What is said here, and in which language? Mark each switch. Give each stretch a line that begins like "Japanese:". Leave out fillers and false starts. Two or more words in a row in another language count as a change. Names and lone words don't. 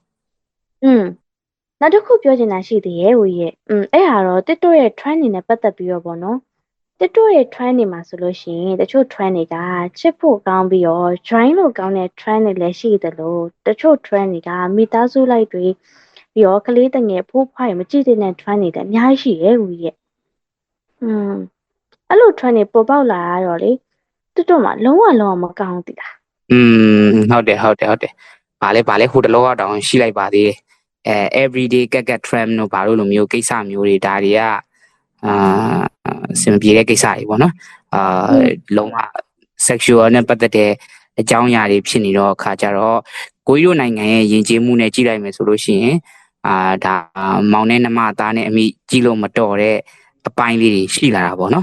Burmese: နောက်တစ်ခုပြောချင်တာရှိသေးရဲ့ကိုကြီးအဲ့ဟာတော့ TikTok ရဲ့ trend တွေနဲ့ပတ်သက်ပြီးတော့ပေါ့နော် TikTok ရဲ့ trend တွေမှာဆိုလို့ရှိရင်တချို့ trend တွေကချစ်ဖို့ကောင်းပြီးတော့ join လို့ကောင်းတဲ့ trend တွေလည်းရှိတယ်လို့တချို့ trend တွေကမိသားစုလိုက်တွေပြီးတော့ကလေးတငယ်ဖိုးဖွားရမကြည့်တဲ့ trend တွေလည်းအများကြီးရှိရဲ့ကိုကြီးအဲ့လို trend တွေပေါ်ပေါက်လာတော့လေ TikTok မှာလုံးဝမကောင်းဘူးလား ဟုတ်တယ်ဘာလဲဟိုတလောကတောင်ရှိလိုက်ပါသေးတယ်
English: everyday get trend
Burmese: တို့ဘာလို့လိုမျိုးကိစ္စမျိုးတွေဒါတွေကစင်ပြေတဲ့ကိစ္စတွေပေါ့နော်လုံးဝ sexual နဲ့ပတ်သက်တဲ့အကြောင်းအရာတွေဖြစ်နေတော့အခါကျတော့ကိုကြီးတို့နိုင်ငံရဲ့ယဉ်ကျေးမှုနဲ့ကြည့်လိုက်မယ်ဆိုလို့ရှိရင်ဒါမောင်နဲ့နှမသားနဲ့အမိကြည့်လို့မတော်တဲ့အပိုင်းလေးတွေရှိလာတာပေါ့နော်